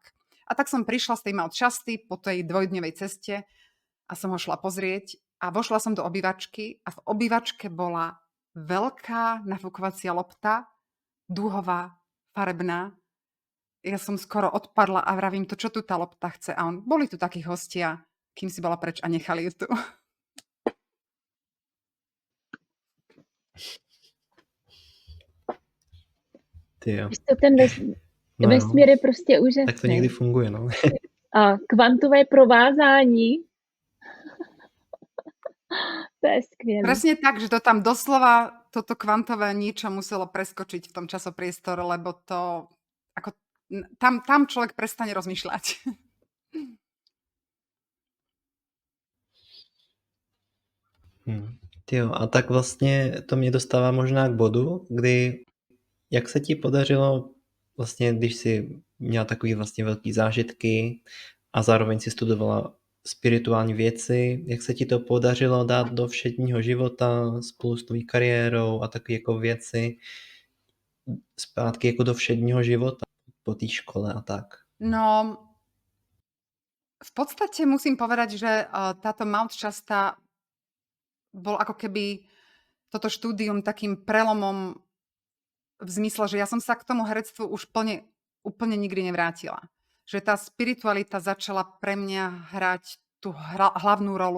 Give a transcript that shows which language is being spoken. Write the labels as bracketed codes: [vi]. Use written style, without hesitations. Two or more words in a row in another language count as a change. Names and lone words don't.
[sk] A tak som prišla z tej Mount Shasty po tej dvojdňovej ceste a som ho šla pozrieť a vošla som do obývačky a v obývačke bola veľká nafúkovacia lopta, dúhová, farebná. Ja som skoro odpadla a vravím to, čo tu tá lopta chce. A on, boli tu takí hostia, kým si bola preč a nechali ju tu. [cs] Tyjo. Víš co, ten No jo, vesmír je prostě úžasný. tak to někdy funguje, no. A kvantové provázání, to je skvělé. [sk] Presne tak, že to tam doslova, toto kvantové niečo muselo preskočiť v tom časopriestore, lebo to, ako, tam človek prestane rozmýšľať. [cs] Tyjo, a tak vlastně to mě dostává možná k bodu, kdy jak se ti podařilo vlastně, když jsi měla takový vlastně velký zážitky a zároveň si studovala spirituální věci, jak se ti to podařilo dát do všedního života spolu s tvojí kariérou a takové jako věci zpátky jako do všedního života po té škole a tak? [sk] No, v podstate musím povedať, že táto Mount Shasta bol ako keby toto štúdium takým prelomom v zmysle, že ja som sa k tomu herectvu už úplne nikdy nevrátila. Že tá spiritualita začala pre mňa hrať tú hlavnú rolu.